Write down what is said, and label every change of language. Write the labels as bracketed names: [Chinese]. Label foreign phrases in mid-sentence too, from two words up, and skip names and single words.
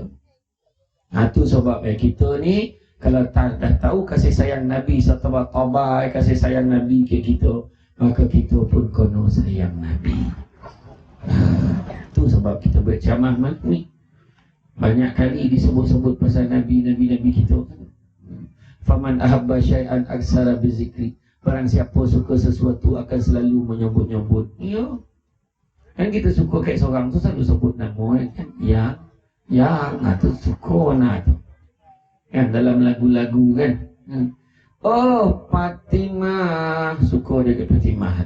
[Malay] Tu sebab kita ni kalau dah tahu kasih sayang Nabi setelah tabai kasih sayang Nabi kayak kita, maka kita pun kena sayang Nabi. Tu sebab kita berceramah ni banyak kali disebut-sebut pasal Nabi kita. [Arabic] فمن أحب شيئا أكثر بذكره. [Malay] Barang siapa suka sesuatu akan selalu menyebut-nyebut. Ya. Kan kita suka kayak seorang tu selalu sebut nama kan. Yang tu suka nak tu. Kan dalam lagu-lagu kan. Oh Fatimah, suka dia ke Fatimah tu.